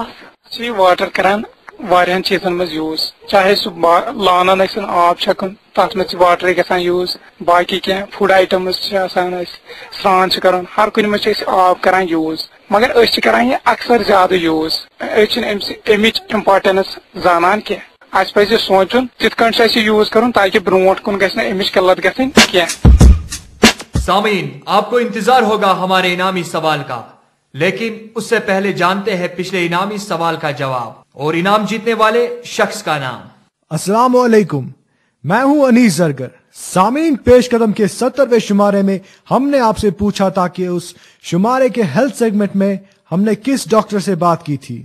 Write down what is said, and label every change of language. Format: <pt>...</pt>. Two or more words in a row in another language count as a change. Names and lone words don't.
<ks>یہ واٹر کران واریاہن چیزن مز یوز, چاہے سہ لانن ٲسِن آب چھکُن تتھ منٛز واٹرے گژھان یوز, باقی کینٛہہ</ks> <en>food items</en> <ks>چھِ آسان أسۍ سرٛان چھِ کران, ہر کُنہِ منٛز چھِ أسۍ آب کران یوز, مگر أسۍ چھِ کران یہ اکثر زیادٕ یوز. أسۍ چھِنہٕ امِچ امپارٹنس زانان کینٛہہ. اَسہِ پزِ سونچُن تِتھ کٔنۍ چھُ اَسہِ یوز کرُن تاکہ برونٛٹھ کُن گژھِ نہٕ امِچ قلت گژھٕنۍ کینٛہہ.</ks> <ur>سامعین, آپ کو انتظار ہوگا ہمارے انعامی سوال کا, لیکن اس سے پہلے جانتے ہیں پچھلے انعامی سوال کا جواب اور انعام جیتنے والے شخص کا نام. السلام علیکم, میں ہوں انیس زرگر. سامعین, پیش قدم کے 70ویں شمارے میں ہم نے آپ سے پوچھا تھا کہ اس شمارے کے</ur> <en>health segment</en> <ur>میں ہم نے کس ڈاکٹر سے بات کی تھی.</ur>